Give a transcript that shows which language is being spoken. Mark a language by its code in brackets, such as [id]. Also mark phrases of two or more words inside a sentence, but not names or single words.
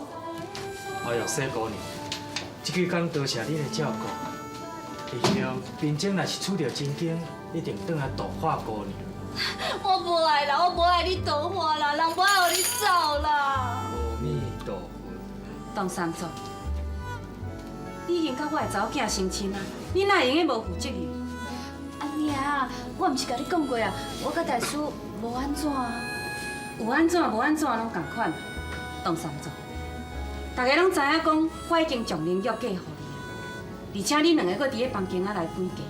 [nan] 哎呦，小姑娘，这几天多谢你的照顾。以后冰晶若是处到真经，一定转来度化姑娘。我无爱啦，我无爱你度化啦，人无爱互你走啦。阿弥陀佛。董三总，你已经甲我的查某囝成亲啊，你哪会用个无负责任？阿娘，我毋是甲你讲过啊，我甲大叔无安怎啊。有安怎无安怎拢共款。董三总，大家拢知影讲，我已经将灵玉嫁予你，而且恁两个搁伫咧房间仔内分家。